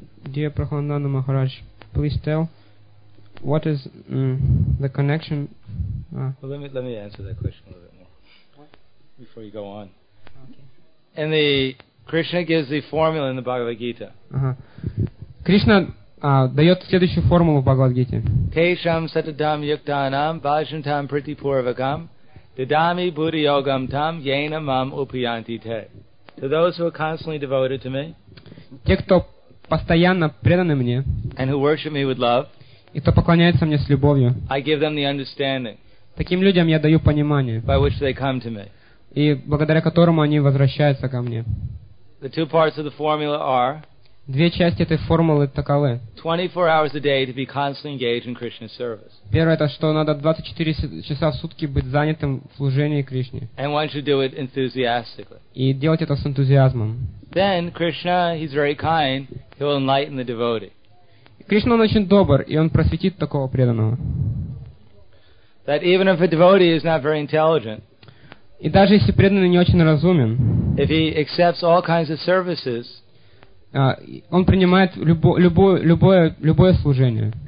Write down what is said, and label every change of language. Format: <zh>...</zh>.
<en>Dear Prahlandana Maharaj, please tell what is the connection. Well, let me answer that question a little bit more before you go on. Okay. And the Krishna gives the formula in the Bhagavad Gita.</en> <ru>Krishna дает следующую формулу в Бхагавад Гите.</ru> <sa>Тешам сатадам юктанам бажантам притипурвакам дадами буддхи йогам там йена мам упиянти те.</sa> <en>To those who are constantly devoted to me.</en> <ru>Те, кто постоянно преданы мне.</ru> <en>And who worship me with love.</en> <ru>И кто поклоняется мне с любовью.</ru> <en>I give them the understanding.</en> <ru>Таким людям я даю понимание,</ru> <en>by which they come to me.</en> <ru>И благодаря которому они возвращаются ко мне.</ru> <en>The two parts of the formula are,</en> <ru>две части этой формулы таковы.</ru> <en>24 hours a day to be constantly engaged in Krishna's service.</en> <ru>Первое, это что надо 24 часа в сутки быть занятым в служении Кришне.</ru> <en>And one should do it enthusiastically.</en> <ru>И делать это с энтузиазмом.</ru> <en>Then Krishna, he's very kind, he will enlighten the devotee.</en> <ru>Кришна, он очень добр, и он просветит такого преданного.</ru> <en>That even if a devotee is not very intelligent,</en> <ru>и даже если преданный не очень разумен,</ru> <en>if he accepts all kinds of services,</en> <ru>он принимает любое служение,</ru>